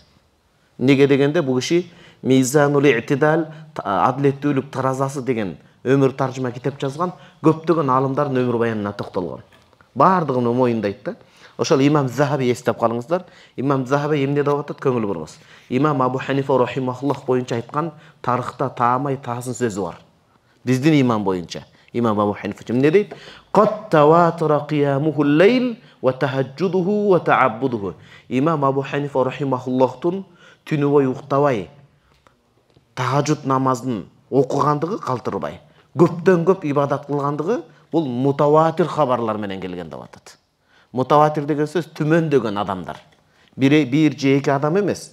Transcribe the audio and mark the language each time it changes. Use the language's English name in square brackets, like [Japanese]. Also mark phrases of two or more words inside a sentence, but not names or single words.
[Kyrgyz] Неге дегенде бул киши Мизанул И'тидал, адилеттүүлүк таразасы деген өмүр таржыма китеп жазган, көптөгөн алымдардын өмүр баянына токтолгон. Бардыгын моюндайт да. Ошол имам Zahabi эстеп калыңыздар. Имам Zahabi эмне деп атат, көңүл буруңуз. Имам Абу Ханифа рахимахуллах боюнча айткан тарыхта таамай таасын сөзү бар. Биздин имам боюнча. Имам Абу Ханифа эмне дейт? [Arabic] قد تواتر قيامه الليل وتهجده وتعبده. [Kyrgyz] Имам Абу Ханифа рахимахуллахтун түнү бою уктабай тахажжуд намазын окугандыгы калтырбай, көптөн көп ибадат кылгандыгы бул мутаватир хабарлар менен келген деп атат. Мутаватир деген сөз түмөндөгөн адамдар. Бир же эки адам эмес.